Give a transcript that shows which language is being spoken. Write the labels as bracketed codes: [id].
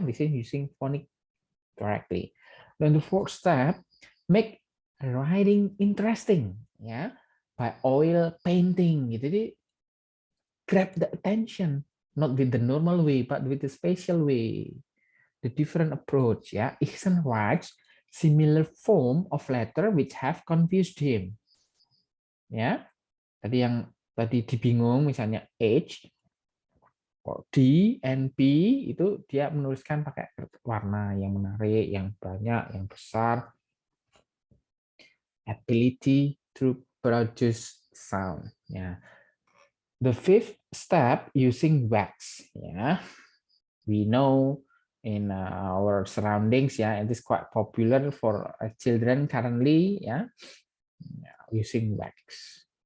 [en] This is using phonic correctly. Then the fourth step, make writing interesting ya, by oil painting. Jadi grab the attention, not with the normal way, but with the special way, the different approach ya. Ihsan writes similar form of letter which have confused him. [id] Ya, tadi dibingung misalnya H or D and P itu dia menuliskan pakai warna yang menarik, yang banyak, yang besar. [en] Ability to produce sound. Ya. The fifth step using wax. Ya, we know in our surroundings ya, it is quite popular for children currently ya, using wax.